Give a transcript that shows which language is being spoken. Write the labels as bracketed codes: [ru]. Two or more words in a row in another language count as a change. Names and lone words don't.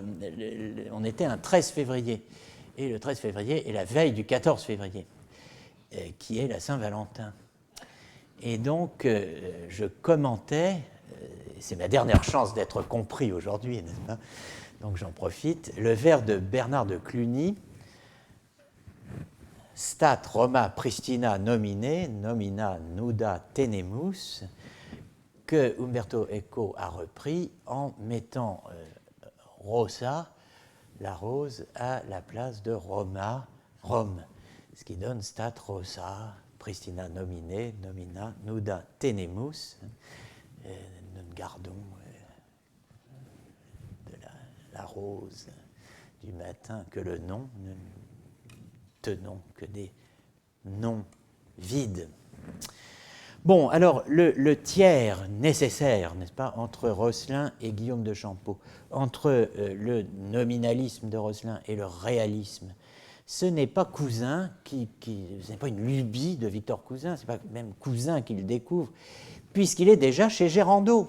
[fr] On était un 13 février, et le 13 février est la veille du 14 février, qui est la Saint-Valentin. Et donc, je commentais, c'est ma dernière chance d'être compris aujourd'hui, n'est-ce pas? Donc j'en profite, le vers de Bernard de Cluny, [la] Stat Roma Pristina nomine, nomina nuda tenemus, [fr] que Umberto Eco a repris en mettant Rosa, la rose, à la place de Roma, Rome, ce qui donne [la] Stat Rosa Pristina nomine, nomina nuda tenemus. [fr] Nous ne gardons de la rose du matin que le nom, nous ne tenons que des noms vides. Bon, alors le tiers nécessaire, n'est-ce pas, entre Rosselin et Guillaume de Champeaux, entre le nominalisme de Rosselin et le réalisme, ce n'est pas Cousin ce n'est pas une lubie de Victor Cousin, ce n'est pas même Cousin qui le découvre, puisqu'il est déjà chez Gérandeau.